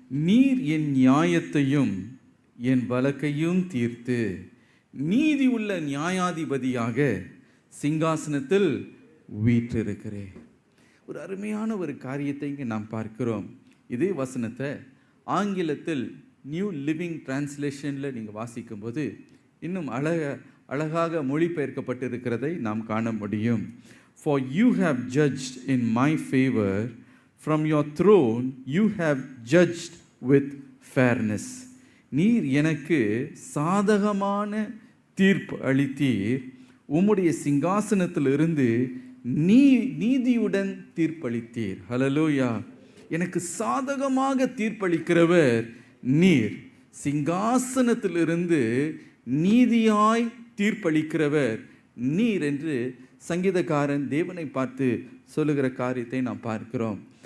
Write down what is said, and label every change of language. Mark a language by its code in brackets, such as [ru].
[ta] நீர் என் நியாயத்தையும் என் வழக்கையும் தீர்த்து நீதி உள்ள நியாயாதிபதியாக சிங்காசனத்தில் வீற்றிருக்கிறேன். ஒரு அருமையான ஒரு காரியத்தை இங்கே நாம் பார்க்கிறோம். இதே வசனத்தை ஆங்கிலத்தில் நியூ லிவிங் டிரான்ஸ்லேஷனில் நீங்கள் வாசிக்கும்போது இன்னும் அழகாக மொழிபெயர்க்கப்பட்டிருக்கிறதை நாம் காண முடியும். [en] For you have judged in my favor, from your throne you have judged with fairness. [ta] நீர் எனக்கு சாதகமான தீர்ப்பு அளித்தீர், உம்முடைய சிங்காசனத்திலிருந்து நீதியுடன் தீர்ப்பளித்தீர். ஹல்லேலூயா. எனக்கு சாதகமாக தீர்ப்பளிக்கிறவர் நீர், சிங்காசனத்திலிருந்து நீதியாய் தீர்ப்பளிக்கிறவர் நீர் என்று சங்கீதக்காரன் தேவனை பார்த்து சொல்லுகிற காரியத்தை நாம் பார்க்கிறோம்.